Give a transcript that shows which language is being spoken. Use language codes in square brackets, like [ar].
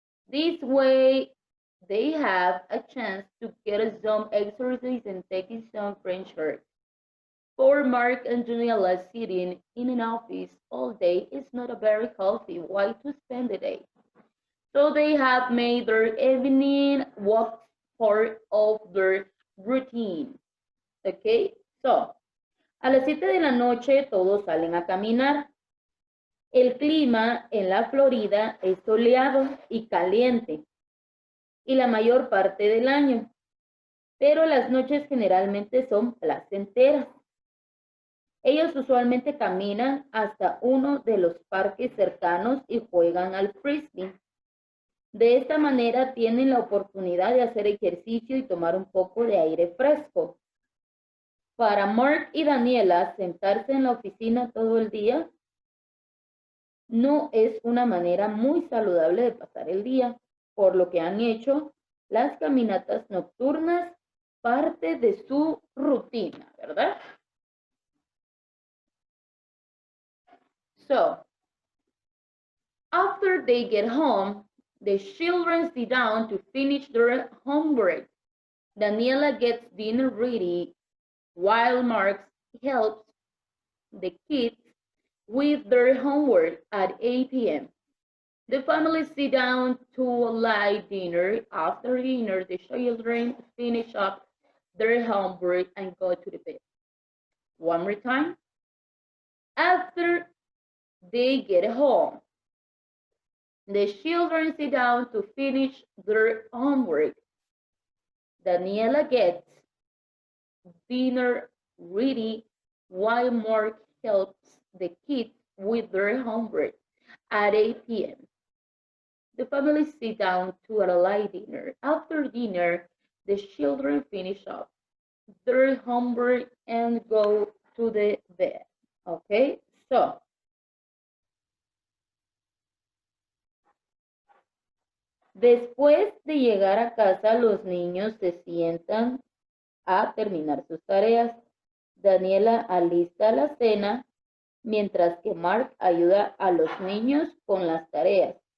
[en] This way, they have a chance to get some exercise and taking some French air. For Mark and Daniela, sitting in an office all day is not a very healthy way to spend the day. So they have made their evening walks part of their routine. [es] Okay, so a las 7 de la noche todos salen a caminar. El clima en la Florida es soleado y caliente y la mayor parte del año, pero las noches generalmente son placenteras. Ellos usualmente caminan hasta uno de los parques cercanos y juegan al frisbee. De esta manera tienen la oportunidad de hacer ejercicio y tomar un poco de aire fresco. Para Mark y Daniela, sentarse en la oficina todo el día no es una manera muy saludable de pasar el día, por lo que han hecho las caminatas nocturnas parte de su rutina, ¿verdad? [en] So, after they get home, the children sit down to finish their homework. Daniela gets dinner ready while Mark helps the kids with their homework at 8 p.m. The family sit down to a light dinner. After dinner, the children finish up their homework and go to the bed. One more time. After they get home, the children sit down to finish their homework. Daniela gets dinner ready while Mark helps the kids with their homework at 8 p.m. The family sit down to a light dinner. After dinner, the children finish up their homework and go to the bed. [es] Okay, so después de llegar a casa, los niños se sientan a terminar sus tareas. Daniela alista la cena, mientras que Mark ayuda a los niños con las tareas.